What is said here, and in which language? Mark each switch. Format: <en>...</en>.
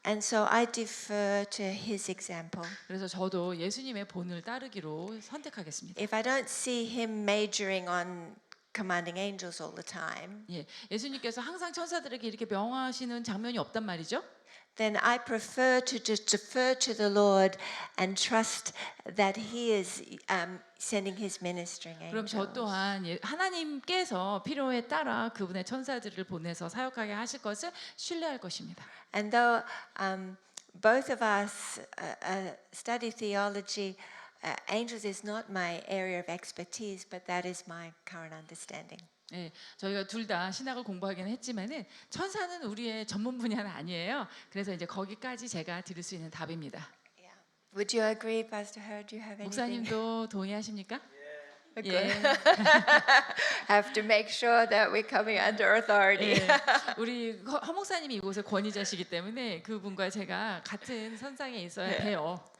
<en>And so I defer to his example.</en> <ko>그래서 저도 예수님의 본을 따르기로 선택하겠습니다.</ko> <en>If I don't see him majoring on commanding angels all the time,</en> <ko>예, 예수님께서 항상 천사들에게 이렇게 명하시는 장면이 없단 말이죠.</ko> <en>then I prefer to just defer to the Lord and trust that He is sending His ministering</en> <ko>그럼</ko> <en>angels.</en> <ko>저 또한 하나님께서 필요에 따라 그분의 천사들을 보내서 사역하게 하실 것을 신뢰할 것입니다.</ko> <en>And though both of us study theology. Angels is not my area of expertise, but that is my current understanding.</en> <ko>예, 저희가 둘 다 신학을 공부하기는 했지만은 천사는 우리의 전문 분야는 아니에요. 그래서 이제 거기까지 제가 드릴 수 있는 답입니다.</ko> <en>Yeah. Would you agree, Pastor Herr? Do you have anything?</en> <ko>목사님도 동의하십니까?</ko> <en>Good.</en> <ko>예.</ko> <en>Have to make sure that we're coming under authority.</en> <ko>예. 우리 허 목사님이 이곳의 권위자시기 때문에 그분과 제가 같은 선상에 있어야 돼요.</ko>